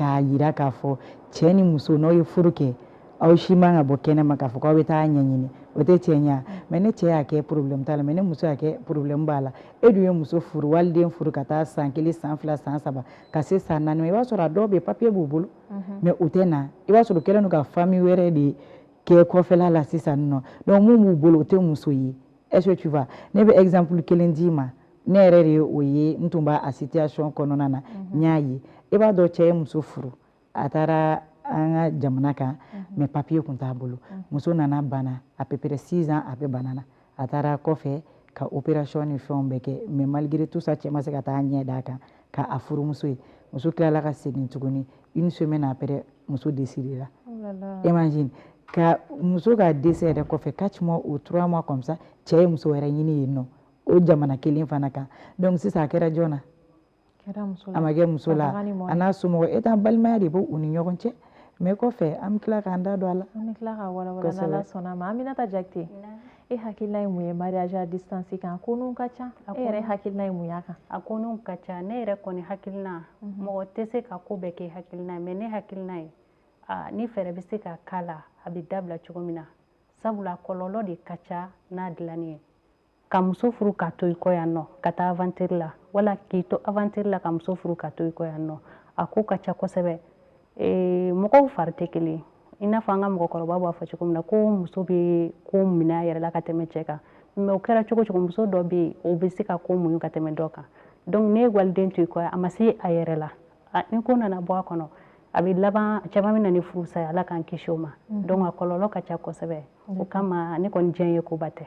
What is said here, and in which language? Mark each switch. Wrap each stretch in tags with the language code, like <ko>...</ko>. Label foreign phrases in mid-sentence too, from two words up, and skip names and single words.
<bm>k'a yira k'a fɔ cɛ ni muso n'aw ye furu kɛ aw si man ka bɔ kɛnɛma k'a fɔ k'aw bɛ taa ɲɛɲini o tɛ tiɲɛ ye mais ne cɛ y'a kɛ problème t'a la mais ne muso y'a kɛ problème b'a la e dun ye muso furu waliden furu ka taa san 1 san 2 san 3 ka se san 4 i b'a sɔrɔ a dɔw bɛ papier b'u bolo mais u tɛ na i b'a sɔrɔ u kɛlen don ka famille wɛrɛ de kɛ kɔfɛla la sisan nɔ donc mun b'u bolo o tɛ muso ye</bm> <fr>est ce que tu vois</fr> <bm>ne bɛ exemple kelen d'i ma ne yɛrɛ de o ye n tun b'a situation kɔnɔna na n y'a ye i b'a dɔn cɛ ye muso furu a taara an ka jamana kan mais papier kun t'a bolo muso nana bana</bm> <fr>à peu près 6 ans</fr> <bm>a bɛ bana na a taara kɔfɛ ka opération ni fɛnw bɛɛ kɛ</bm> <fr>mais malgré tout ça</fr> <bm>cɛ ma se ka taa ɲɛ d'a kan k'a furumuso ye muso tilala ka segin tuguni</bm> <fr>une semaine après</fr> <bm>muso décédé la imagine ka muso ka décès yɛrɛ kɔfɛ</bm> <fr>4 mois ou 3 mois comme ça</fr> <bm>cɛ ye muso wɛrɛ ɲini yen nɔ o jamana kelen fana kan donc sisan a kɛra jɔn na a ma kɛ muso la a n'a somɔgɔ e t'an balimaya de b'u ni ɲɔgɔn cɛ mais kɔfɛ an bɛ tila k'an da don a la an bɛ tila ka walawala n'Ala sɔnna ma Aminata Jakite e hakilina ye mun ye</bm> <fr>mariage à distance</fr> <bm>kan ko n'u ka ca e yɛrɛ hakilina ye mun y'a kan a ko n'u ka ca ne yɛrɛ kɔni hakilina mɔgɔ tɛ se ka ko bɛɛ kɛ hakilina ye mais ne hakilina ye ni fɛɛrɛ bɛ se ka k'a la a bɛ dabila cogo min na sabula kɔlɔlɔ de ka ca n'a dilanni ye ka muso furu ka to i kɔ yan nɔ ka taa aventure la wala k'i to aventure la ka muso furu ka to i kɔ yan nɔ a ko ka ca kosɛbɛ mɔgɔw fari tɛ kelen i n'a fɔ an ka mɔgɔkɔrɔba b'a fɔ cogo min na ko muso bɛ ko minɛ a yɛrɛ la ka tɛmɛ cɛ kan mais o kɛra cogo cogo muso dɔ bɛ yen o bɛ se ka ko muɲu ka tɛmɛ dɔ kan donc ne ye waliden to i kɔ a ma se a yɛrɛ la ni ko nana bɔ a kɔnɔ a bɛ laban caman bɛ na ni furusa ye Ala k'an kisi o ma donc a kɔlɔlɔ ka ca kosɛbɛ o kama ne kɔni diɲɛ ye koba tɛ</bm>